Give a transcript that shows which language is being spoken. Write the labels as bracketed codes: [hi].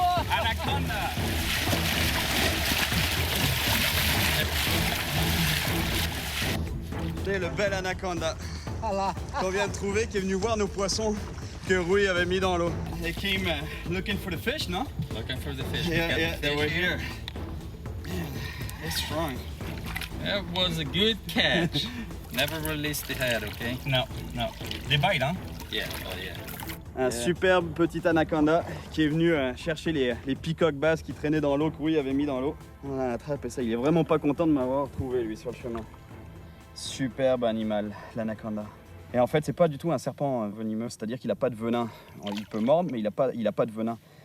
[fr] Anaconda. C'est le bel anaconda qu'on vient de trouver, qui est venu voir nos poissons que Rui avait mis dans l'eau. [en] They came looking for the fish, no? Looking for the fish. Yeah, they were here. They're strong. That was a good catch. Never release the head, okay? No. They bite, huh? Yeah, oh yeah. [fr] Un superbe petit anaconda qui est venu chercher les peacocks basses qui traînaient dans l'eau que Rui avait mis dans l'eau. On a attrapé ça. Il est vraiment pas content de m'avoir trouvé, lui, sur le chemin. Superbe animal, l'anaconda. Et en fait, c'est pas du tout un serpent venimeux, c'est-à-dire qu'il n'a pas de venin. Il peut mordre, mais il a pas de venin.